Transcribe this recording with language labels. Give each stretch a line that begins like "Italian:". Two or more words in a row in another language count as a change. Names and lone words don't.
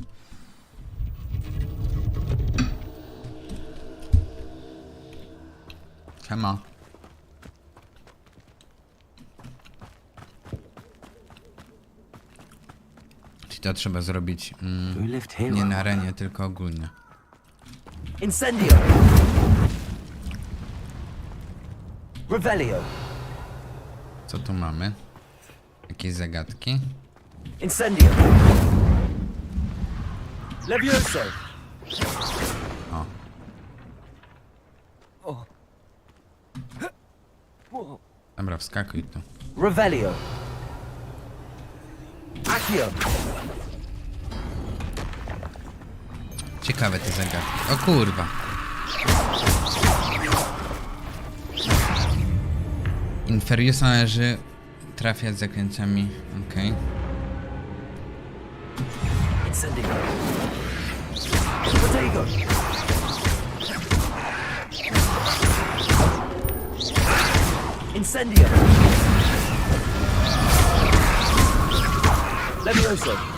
Polish: Siema. Czyli to trzeba zrobić nie na arenie, tylko ogólnie. Incendio. Revelio. Co tu mamy? Jakieś zagadki? Incendio. Levioso. O. O. Dobra, wskakuj tu. Revelio. Accio. Ciekawe te zagadki. O kurwa. Inferiusa należy trafiać zakrętami. Okej. Incendio. Protego. Incendio. Levioso.